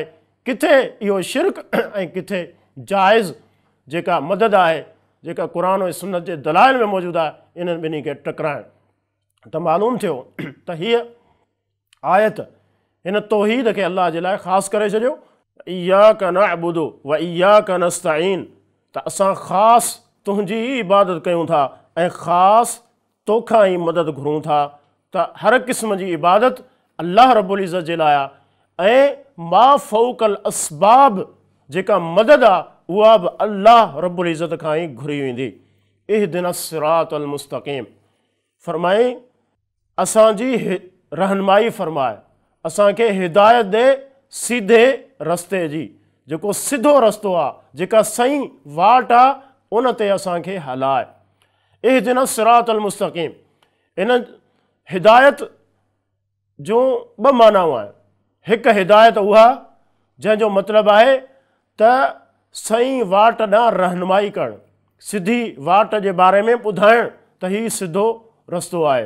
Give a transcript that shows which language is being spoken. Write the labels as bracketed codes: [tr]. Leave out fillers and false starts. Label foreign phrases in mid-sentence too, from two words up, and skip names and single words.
[sd] किथे इहो शिरक ऐं किथे जाइज़ जेका मदद आहे, जेका क़ुरान ऐं सुन्नत जे दलाइल में मौजूदु आहे, इन्हनि ॿिन्ही खे टकराइण। त मालूम थियो त हीअ आयत हिन तौहीद खे अल्लाह जे लाइ ख़ासि करे छॾियो। [ar] إياك نعبد وإياك نستعين, [sd] त असां ख़ासि तुंहिंजी ई इबादत कयूं था ऐं ख़ासि तोखां ई मदद घुरूं था। त हर क़िस्म जी इबादत अल्लाह [ar] رب العزة [sd] जे लाइ आहे, ऐं [ar] ما فوق الأسباب [sd] जेका मदद आहे उहा बि अल्लाह [ar] رب العزة [sd] खां ई घुरी वेंदी। [ar] اهدنا الصراط المستقيم, [sd] फरमाई असांजी रहनुमाई फरमाए, असांखे हिदायत ॾे सीधे रस्ते जी, जेको सिधो रस्तो आहे, जेका सही वाट आहे, उन ते असांखे हलाए। [ar] اهدنا الصراط المستقيم, [sd] इन हिदायत जूं ॿ मानाऊं आहिनि। हिकु हिदायत उहा जंहिंजो मतिलबु आहे त सही वाट ॾांहुं रहनुमाई करणु, सिधी वाट जे बारे में ॿुधाइणु त हीउ सिधो रस्तो आहे।